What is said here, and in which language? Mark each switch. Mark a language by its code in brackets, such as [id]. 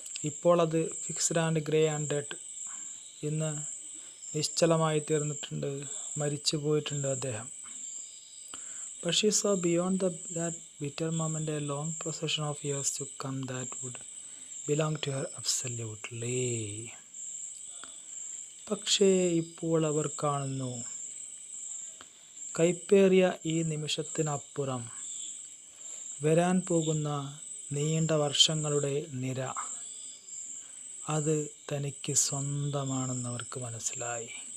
[ml] ഇപ്പോൾ അത് [en] fixed and grey and dead, [ml] ഇന്ന് നിശ്ചലമായി തീർന്നിട്ടുണ്ട്, മരിച്ചു പോയിട്ടുണ്ട് അദ്ദേഹം. [en] But she saw beyond that bitter moment a long procession of years to come that would belong to her absolutely. [ml] പക്ഷേ ഇപ്പോൾ അവർ കാണുന്നു, കൈപ്പേറിയ ഈ നിമിഷത്തിനപ്പുറം വരാൻ പോകുന്ന നീണ്ട വർഷങ്ങളുടെ നിര, അത് തനിക്ക് സ്വന്തമാണെന്ന് അവർക്ക് മനസ്സിലായി.